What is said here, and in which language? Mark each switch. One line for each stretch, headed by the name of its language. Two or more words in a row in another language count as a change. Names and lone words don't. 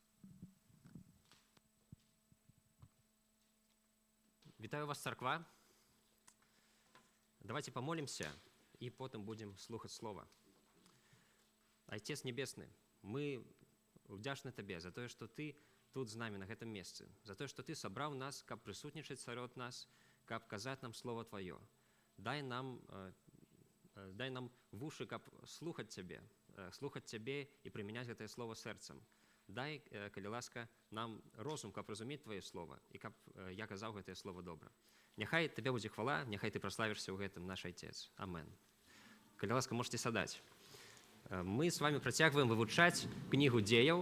Ukrainian: Вітаю вас, церква.
Russian: Давайте помолимся и потом будем слухать Слово. Отец Небесный, мы вдячны Тебе за то, что Ты тут з нами
Belarusian: на гэтым месцы,
Russian: за то, что Ты собрал нас,
Belarusian: каб присутнічаць сярод нас, каб казаць нам Слово Твое. Дай нам вуши, каб слухаць Цябе и применять гэтае Слово сэрцам. Дай, калі ласка, нам розум, каб разумець Твое Слово, і каб я казаў гэтае Слово добра. Няхай Табе будзе хвала, няхай Ты праславішся ў гэтым, наш Отец. Амен. Калі ласка, можете сядаць.
Russian: Мы с вами
Belarusian: працягваем вывучаць кнігу дзеяў.